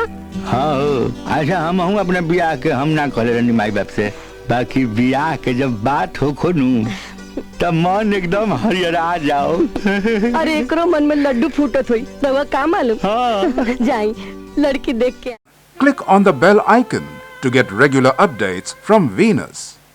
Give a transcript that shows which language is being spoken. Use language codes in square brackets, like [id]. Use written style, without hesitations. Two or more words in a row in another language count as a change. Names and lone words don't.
[bho] हाँ अच्छा हम हूँ अपने ब्याह के हम ना कहले रहनी माई बाप से, बाकी ब्याह के जब बात हो खोनू तब मन एकदम हरियरा जाओ। अरे एकरो मन में लड्डू फूटत हुई, रहुआ का मालूम? हाँ। जाई लड़की देख के। [en] Click on the bell icon to get regular updates from Venus.